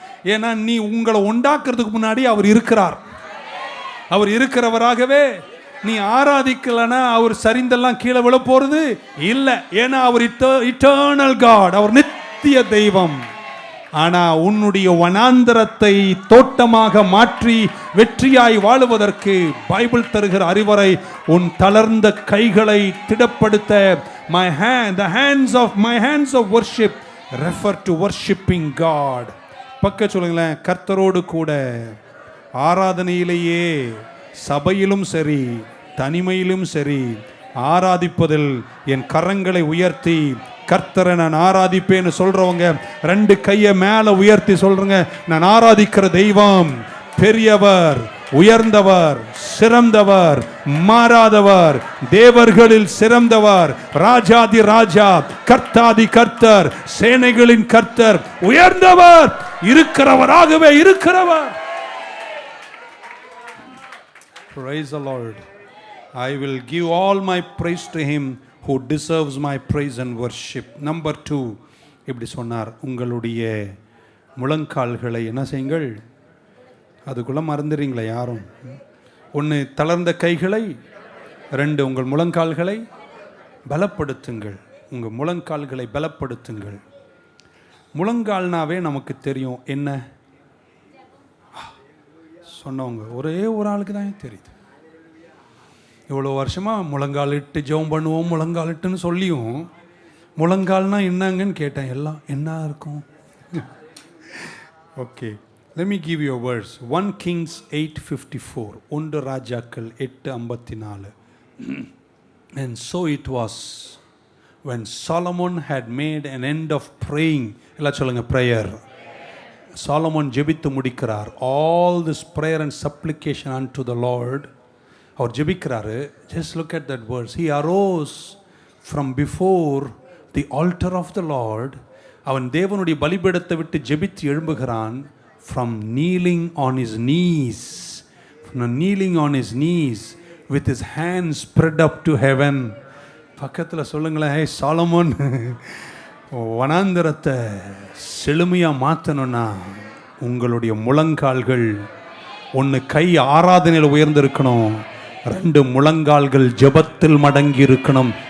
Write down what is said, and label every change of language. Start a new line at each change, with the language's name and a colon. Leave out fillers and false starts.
Tamil: ஏன்னா நீ உங்களை உண்டாக்குறதுக்கு முன்னாடி அவர் இருக்கிறார். அவர் இருக்கிறவராகவே நீ ஆராதிக்கலன்னா அவர் சரிந்தெல்லாம் கீழே விழ போறது இல்லை. ஏன்னா அவர்
English: eternal God,
Tamil: அவர் நித்திய தெய்வம். ஆனா உன்னுடைய வனாந்தரத்தை தோட்டமாக மாற்றி வெற்றியாய் வாழுவதற்கு பைபிள் தருகிற அறிவுரை, உன் தளர்ந்த கைகளை திடப்படுத்த.
English: the hands of worship refer to worshiping God.
Tamil: பக்க சொல்லுங்களேன், கர்த்தரோடு கூட ஆராதனையிலேயே, சபையிலும் சரி தனிமையிலும் சரி, ஆராதிப்பதில் என் கரங்களை உயர்த்தி கர்த்தரை நான் ஆராதிப்பேன்னு சொல்றவங்க 2 கையை மேல உயர்த்தி சொல்றங்க, நான் ஆராதிக்கிற தெய்வம் பெரியவர், உயர்ந்தவர், சிறந்தவர், மாறாதவர், தேவர்களில் சிறந்தவர், ராஜாதி ராஜா, கர்த்தாதி கர்த்தர், சேனைகளின் கர்த்தர், உயர்ந்தவர், இருக்கிறவராகவே இருக்கிறவர்.
English: Praise the Lord. I will give all my praise to him who deserves my praise and worship.
Tamil: Number 2, இப்படி சொன்னார், உங்களுடைய முழங்கால்களை என்ன செய்யுங்கள்? அதுக்குள்ள மறந்துடுறீங்களா யாரும்? 1 தளர்ந்த கைகளை, 2 உங்கள் முழங்கால்களை பலப்படுத்துங்கள். உங்கள் முழங்கால்களை பலப்படுத்துங்கள். முழங்கால்னாவே நமக்கு தெரியும் என்ன சொன்னவங்க ஒரே ஒரு ஆளுக்கு தான் தெரியுது. இவ்வளோ வருஷமாக முழங்கால் இட்டு ஜெபம் பண்ணுவோம், முழங்கால் இட்டுன்னு சொல்லியும் முழங்கால்னா என்னங்கன்னு கேட்டேன். எல்லாம் என்ன இருக்கும்
English: Okay. Let me give you a verse. 1 Kings 8:54.
Tamil: ஒன்று ராஜாக்கள் 8:54.
English: And so it was when Solomon had made an end of praying.
Tamil: எல்லாம் சொல்லுங்க prayer. Solomon ஜெபித்து முடிக்கிறார்.
English: All this prayer and supplication unto the Lord.
Tamil: Our ஜெபிக்கிறாரு.
English: Just look at that verse. He arose from before the altar of the Lord.
Tamil: அவன் தேவனுடைய பலிபீடத்தை விட்டு ஜெபித்து எழும்புகிறான்.
English: From kneeling on his knees. From kneeling on his knees with his hands spread up to heaven.
Tamil: பக்கத்தில் சொல்லுங்களேன், ஹே Solomon, வனாந்தரத்தை செழுமையாக மாற்றணும்னா உங்களுடைய முழங்கால்கள் ஒன்று கை ஆராதனையில் உயர்ந்திருக்கணும், 2 முழங்கால்கள் ஜெபத்தில் மடங்கி இருக்கணும்.